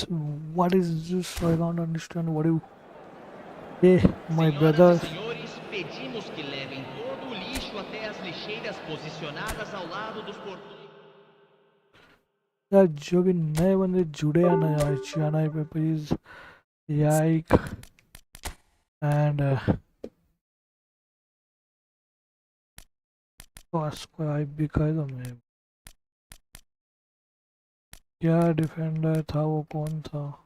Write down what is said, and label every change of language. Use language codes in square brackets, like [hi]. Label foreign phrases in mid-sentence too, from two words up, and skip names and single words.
[en] What is this? I don't understand. What you. Hey, my brother. [pt] Senhoras e senhores, pedimos que levem todo o lixo até as lixeiras posicionadas ao lado dos portões. [hi] यार जो भी नए बंदे जुड़े हैं ना यार चैनल पे [en] please like and subscribe [hi] भी कर दो। मैं क्या डिफेंडर था वो, कौन था?